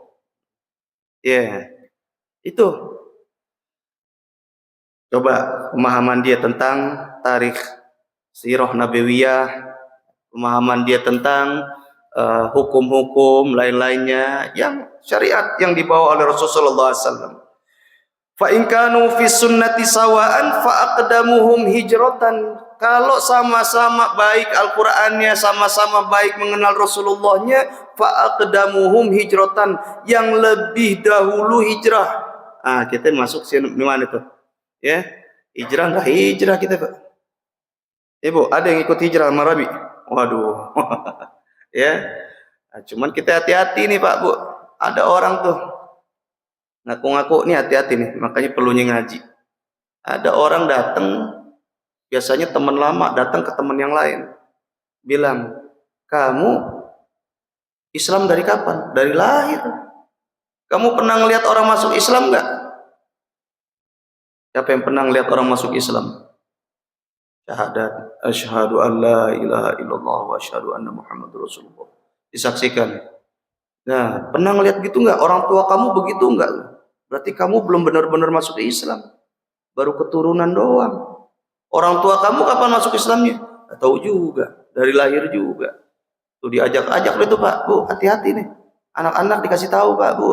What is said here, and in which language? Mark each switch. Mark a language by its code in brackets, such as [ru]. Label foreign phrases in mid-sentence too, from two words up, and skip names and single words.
[id] Ya, itu. Coba pemahaman dia tentang tarikh sirah nabawiyah, pemahaman dia tentang hukum-hukum lain-lainnya yang syariat yang dibawa oleh Rasulullah SAW. [ar] فإن كانوا في السنة سواء فأقدمهم هجرة. [id] Kalau sama-sama baik Al-Qur'annya, sama-sama baik mengenal Rasulullahnya, [ar] فأقدمهم هجرة, [id] yang lebih dahulu hijrah. Kita masuk di mana itu? Ya, hijrah enggak hijrah kita, Pak? Ibu, ada yang ikut hijrah sama Rabi? Waduh. Ya. Cuman kita hati-hati nih, Pak, Bu. Ada orang tuh ngaku-ngaku nih, hati-hati nih, makanya perlunya ngaji. Ada orang datang, biasanya teman lama datang ke teman yang lain, bilang, kamu Islam dari kapan? Dari lahir. Kamu pernah ngelihat orang masuk Islam enggak? Siapa yang pernah ngelihat orang masuk Islam? Syahadat, [ar] أشهد أن لا إله إلا الله وأشهد أن محمدا رسول الله. [id] Disaksikan. Nah, pernah ngelihat gitu enggak? Orang tua kamu begitu enggak? Berarti kamu belum benar-benar masuk ke Islam. Baru keturunan doang. Orang tua kamu kapan masuk Islamnya? Nggak tahu juga. Dari lahir juga. Tuh diajak-ajak itu, Pak, Bu, hati-hati nih. Anak-anak dikasih tahu, Pak, Bu.